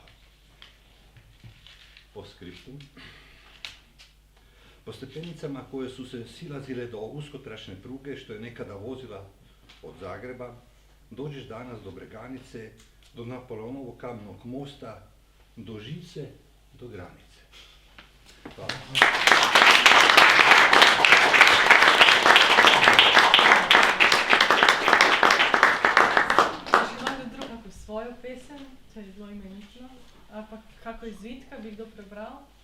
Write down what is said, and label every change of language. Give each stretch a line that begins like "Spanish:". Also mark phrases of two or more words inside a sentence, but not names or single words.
Croatian: Postscriptum. Po stepenicama koje su se silazile do uskotračne pruge što je nekada vozila od Zagreba, dođeš danas do Breganice, do Napoleonovog kamenog mosta, do Žice, do granice. Hvala.
Slovenian: Svojo pesem, to je zelo imenitno, ampak kako izvitka bi kdo prebral.